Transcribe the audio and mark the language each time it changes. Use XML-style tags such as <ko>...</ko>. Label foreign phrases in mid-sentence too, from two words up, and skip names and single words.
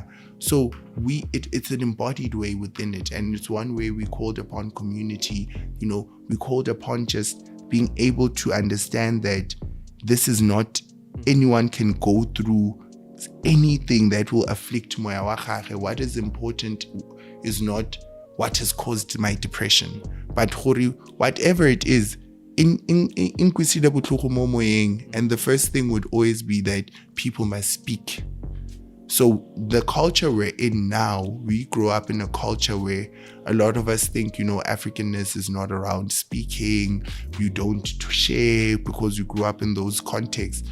<en>So it's an embodied way within it, and it's one way we called upon community, we called upon just being able to understand that this is not anyone can go through anything that will afflict</en> <tn>moya wa gagwe. What is important is not what has caused my depression, but whatever it is, in kwisile botlhoko mo moyeng,</tn> <en>and the first thing would always be that people must speak. So the culture we're in now, we grow up in a culture where a lot of us think, Africanness is not around speaking, you don't share because you grew up in those contexts.</en>